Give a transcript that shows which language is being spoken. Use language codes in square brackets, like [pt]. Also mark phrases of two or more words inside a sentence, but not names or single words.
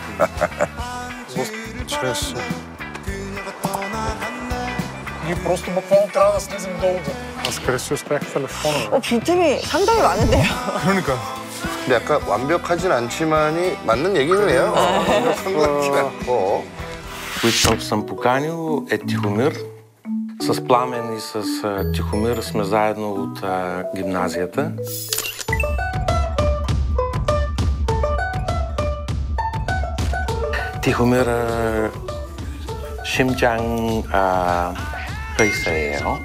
[bg] Чрез... Ние просто буквално трябва да слезем долу. Аз къде си оставих телефона? [ko] 빈틈이 상당히 많은데요. 그러니까. 근데 약간 완벽하진 않지만이 맞는 얘기는 해요. 완벽한 것 같진 않고. [bg] Които съм поканил е Тихомир. С Пламен и с Тихомир сме заедно от гимназията. Тихомир Шимчан Пейсееро.